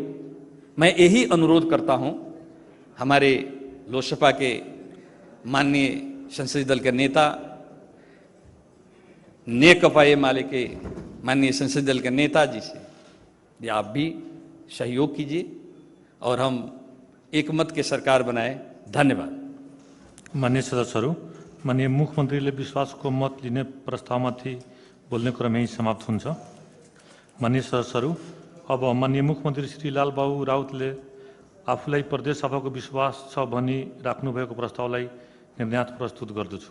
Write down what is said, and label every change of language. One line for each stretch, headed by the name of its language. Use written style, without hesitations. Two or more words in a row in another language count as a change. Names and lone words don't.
Hindi: मैं यही अनुरोध करता हूं हमारे लोजपा के माननीय संसदीय दल के नेता, नेकपा माले के माननीय संसदीय दल के नेताजी से, ये आप भी सहयोग कीजिए और हम एक मत के सरकार बनाए। धन्यवाद।
Nepali: माननीय सदस्यहरू, माननीय मुख्यमन्त्रीले विश्वासको मत लिने प्रस्तावमाथि बोल्ने क्रम यही समाप्त हुन्छ। माननीय सदस्यहरू, अब माननीय मुख्यमन्त्री श्री लालबाबु राउतले आफूलाई प्रदेश सभाको विश्वास छ भनी राख्नुभएको प्रस्तावलाई निर्णयार्थ प्रस्तुत गर्दछु।